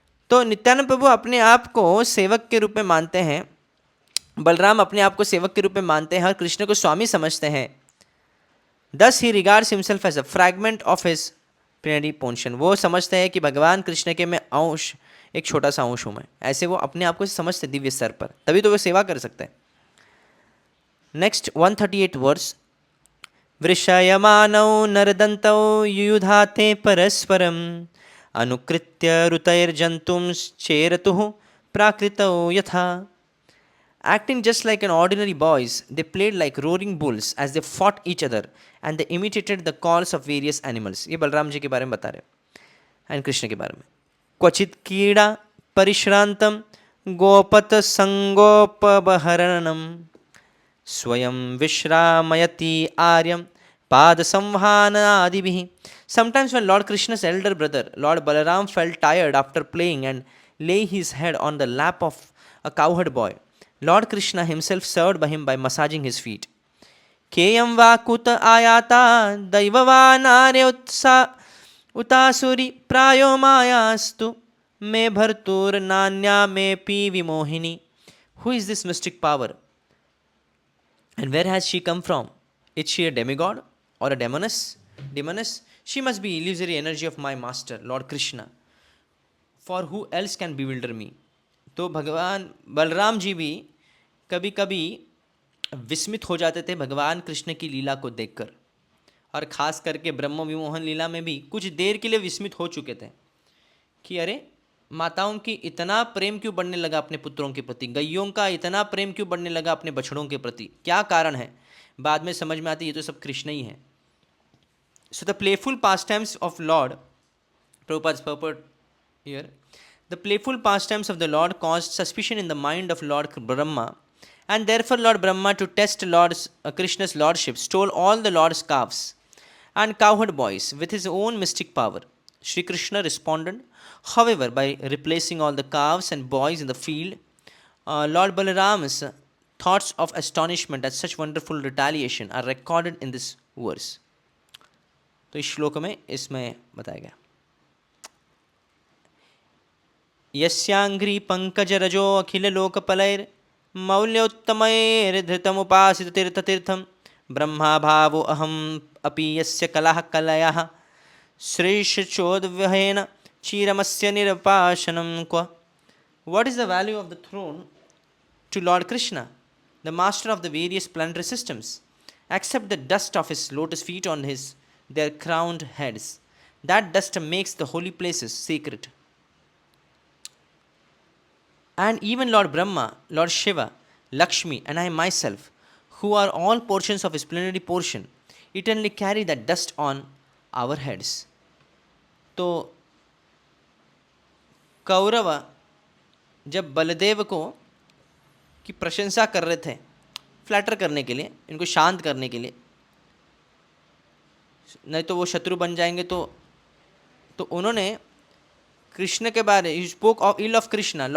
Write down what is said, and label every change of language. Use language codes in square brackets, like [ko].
[hi] तो नित्यानंद प्रभु अपने आप को सेवक के रूप में मानते हैं, बलराम अपने आप को सेवक के रूप में मानते हैं और कृष्ण को स्वामी समझते हैं। [en] Thus he regards himself as a fragment of his plenary portion। [hi] वो समझते हैं कि भगवान कृष्ण के मैं अंश, एक छोटा सा अंश हूँ मैं। ऐसे वो अपने आप को समझते दिव्य स्तर पर, तभी तो वो सेवा कर सकते हैं। [en] Next 138 verse. [sa] वृषयमानौ नरदन्तौ युयुधाते परस्परम्, अनुकृत्य ऋतैर्जन्तुंश्चेरतुः प्राकृतौ यथा। [en] Acting just like an ordinary boys, they played like roaring bulls as they fought each other and they imitated the calls of various animals। [hi] ये बलराम जी के बारे में बता रहे हैं एंड कृष्ण के बारे में। [sa] क्वचित कीड़ा परिश्रांतम गोपत संगोपबहरणम, स्वयं विश्रामयति आर्यम पाद संवहनादिभिः। [en] Sometimes when Lord Krishna's elder brother Lord Balaram felt tired after playing and lay his head on the lap of a cowherd boy, Lord Krishna himself served by him by massaging his feet। [sa] केयं वा कुत आयाता दैववा नार्य उतासुरी प्रायो मायास्तु मे भर्तुर नान्या मे P विमोहिनी। [en] Who is this mystic power and where has she come from? Is she a demigod or a demoness? She must be illusory energy of my master Lord Krishna, for who else can bewilder me। [hi] तो भगवान बलराम जी भी कभी कभी विस्मित हो जाते थे भगवान कृष्ण की लीला को देखकर, और ख़ास करके ब्रह्म विमोहन लीला में भी कुछ देर के लिए विस्मित हो चुके थे कि अरे माताओं की इतना प्रेम क्यों बढ़ने लगा अपने पुत्रों के प्रति, गैयों का इतना प्रेम क्यों बढ़ने लगा अपने बछड़ों के प्रति, क्या कारण है? बाद में समझ में आती ये तो सब कृष्ण ही है। [en] So the playful pastimes of Lord, Prabhupada's purport here, The playful pastimes of the Lord caused suspicion in the mind of Lord Brahma, and therefore Lord Brahma, to test Krishna's lordship, stole all the Lord's calves and cowherd boys with his own mystic power. Sri Krishna responded, however, by replacing all the calves and boys in the field. Lord Balaram's thoughts of astonishment at such wonderful retaliation are recorded in this verse. [hi] तो इस श्लोक में इसमें बताया गया, [sa] यस्यांघ्रि पंकजरजो अखिल लोकपलैर मौल्योत्तमैर्धृतमुपासित तीर्थतीर्थं ब्रह्मा भावो अहम अपि यस्य कलह कलयः श्रेष्ठचोद्व्यहेन चीरमस्य निरपाशनं क्व. [en] What is the value of the throne to Lord Krishna, the master of the various planetary systems, except the dust of his lotus feet on their crowned heads? That dust makes the holy places sacred. And even Lord Brahma, Lord Shiva, Lakshmi, and I myself, who are all portions of his plenary portion, eternally carry that dust on our heads. [hi] तो कौरव जब बलदेव को की प्रशंसा कर रहे थे, flatter करने के लिए, इनको शांत करने के लिए, नहीं तो वो शत्रु बन जाएंगे, तो उन्होंने कृष्ण के बारे, [en] He spoke of ill of Krishna.